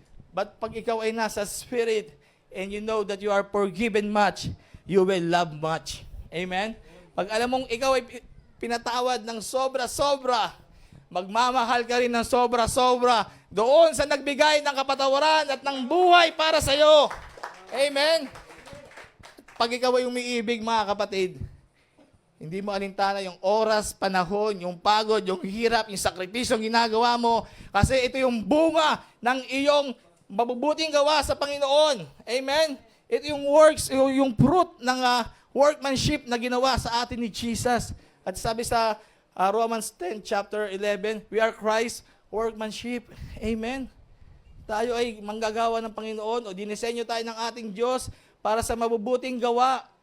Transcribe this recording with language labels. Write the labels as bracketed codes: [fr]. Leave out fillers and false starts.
[en] But [tl] pag ikaw ay nasa [en] spirit, and you know that you are forgiven much, you will love much. Amen? [tl] Pag alam mong ikaw ay pinatawad ng sobra-sobra, magmamahal ka rin ng sobra-sobra doon sa nagbigay ng kapatawaran at ng buhay para sa iyo. Amen? Pag ikaw ay umiibig, mga kapatid, hindi mo alintana yung oras, panahon, yung pagod, yung hirap, yung sakripisyo ginagawa mo. Kasi ito yung bunga ng iyong mabubuting gawa sa Panginoon. Amen? Ito yung works, yung fruit ng workmanship na ginawa sa atin ni Jesus. At sabi sa [en] Romans 10, chapter 11, we are Christ's workmanship. Amen? [tl] Tayo ay manggagawa ng Panginoon o dinisenyo tayo ng ating Diyos para sa mabubuting gawa.